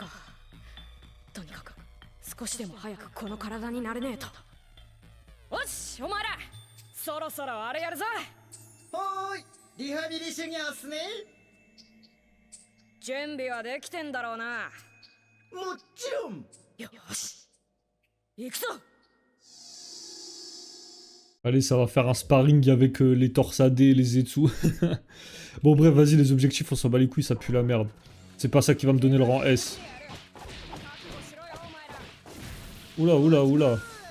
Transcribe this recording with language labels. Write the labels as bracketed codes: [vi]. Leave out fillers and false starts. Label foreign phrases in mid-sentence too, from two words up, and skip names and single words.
[ja] とにかく少しでも早くこの体になれねえと。よし、お前らそろそろあれやるぞ。ほーい、リハビリ修行っすね。準備はできてんだろうな。もちろん。よし、行くぞ。 [fr] Allez, ça va faire un sparring avec les torsadés, les Zetsu. Bon, bref, vas-y, les objectifs, on s'en bat les couilles, ça pue la merde. C'est pas ça qui va me donner le rang S. Oula, oula, oula.